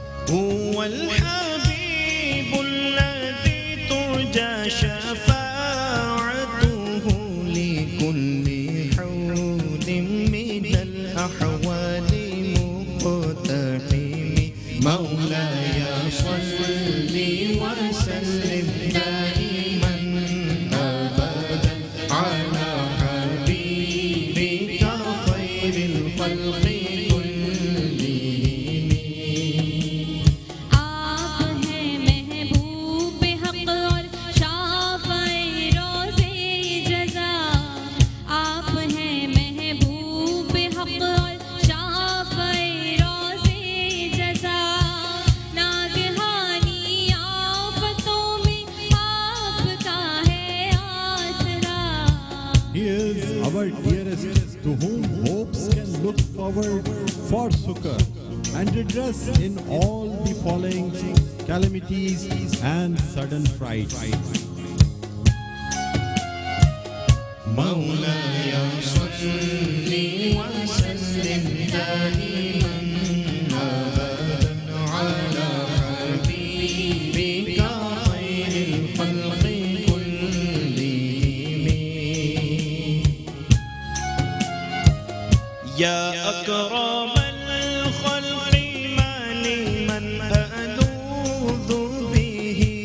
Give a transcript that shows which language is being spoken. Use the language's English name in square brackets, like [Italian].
[Arabic] هو الحبيب الذي ترجى شفاعته لكل حول من الأحوال مقتحم مولاي صل وسلم دائما أبدا على حبيبك خير الخلق كلهم [Urdu] آپ ہیں محبوب حق اور شافع روز جزا آپ ہیں محبوب حق اور شافع روز جزا ناگہانی آفتوں میں آپ کا ہے آسرا [English] He is our dearest, to whom hopes can look forward for succor and redress in all the following calamities and sudden frights. [Arabic] مولاي صل وسلم دائما أبدا على حبيبك خير الخلق كلهم يا أكرم الخلق ما لمن ألوذ به